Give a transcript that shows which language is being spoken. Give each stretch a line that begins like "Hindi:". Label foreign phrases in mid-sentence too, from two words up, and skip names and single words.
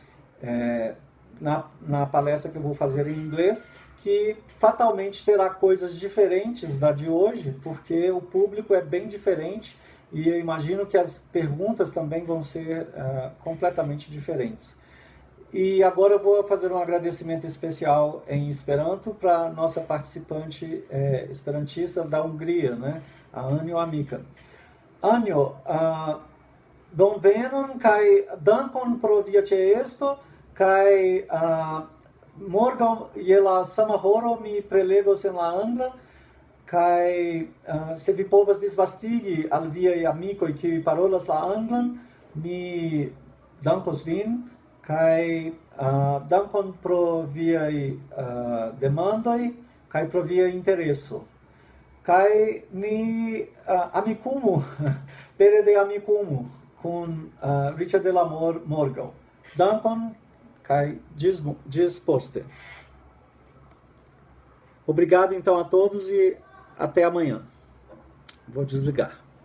Portuguese: na palestra que eu vou fazer em inglês, que fatalmente terá coisas diferentes da de hoje, porque o público é bem diferente e eu imagino que as perguntas também vão ser completamente diferentes. E agora eu vou fazer um agradecimento especial em Esperanto para a nossa participante esperantista da Hungria, né? A Anjo Amica.
Esperanto: Anjo, bonvenon kaj dankon pro via ĉeesto, kaj morgaŭ je la sama horo mi prelegos en la angla, kaj se vi povas disvastigi al viaj amikoj kiuj parolas la anglan, mi dankos vin, kaj dankon pro viaj demandoj kaj pro via intereso. Kai ni amikumu, pere de amikumu, kun Richard de la Morgau. Dankon, kai gis poste.
Portuguese: Obrigado então a todos e até amanhã. Vou desligar.